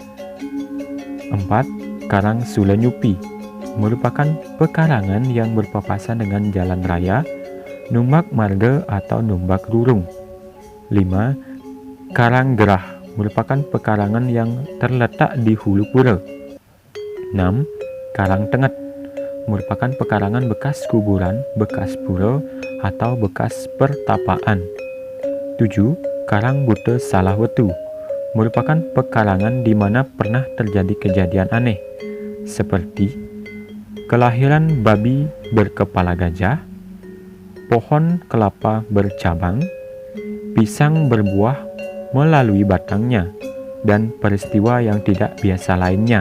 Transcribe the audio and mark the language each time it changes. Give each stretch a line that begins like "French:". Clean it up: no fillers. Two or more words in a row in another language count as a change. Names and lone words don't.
Indonesian: 4. Karang Sulenyupi merupakan pekarangan yang berpapasan dengan jalan raya,
Balinese: numbak marga
Indonesian: atau
Balinese: numbak rurung.
Indonesian: 5. Karang Gerah merupakan pekarangan yang terletak di hulu pura. 6. Karang Tenget merupakan pekarangan bekas kuburan, bekas pura, atau bekas pertapaan. 7. Karang Bute Salahwetu merupakan pekarangan di mana pernah terjadi kejadian aneh, seperti kelahiran babi berkepala gajah, pohon kelapa bercabang, pisang berbuah melalui batangnya, dan peristiwa yang tidak biasa lainnya.